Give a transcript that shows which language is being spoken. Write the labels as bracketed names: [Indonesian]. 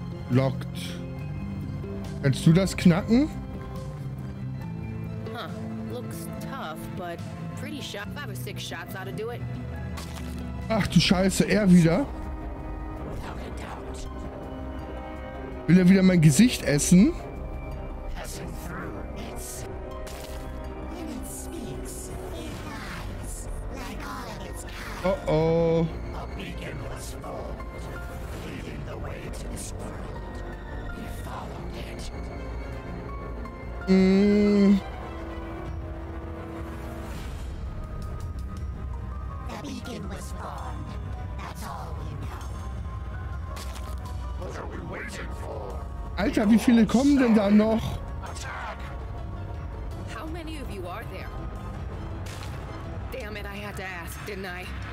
[German] Locked. Kannst du das knacken? Huh. [English] Looks tough, but pretty sharp. 5 or 6 shots ought to do it. [German] Ach du Scheiße, er wieder. Will er wieder mein Gesicht essen? Oh oh. Mm. [English] The beacon was formed. That's all we know. What are we waiting for? [German] Alter, wie viele kommen denn da noch? [English] How many of you are there? Damn it, I had to ask, didn't I?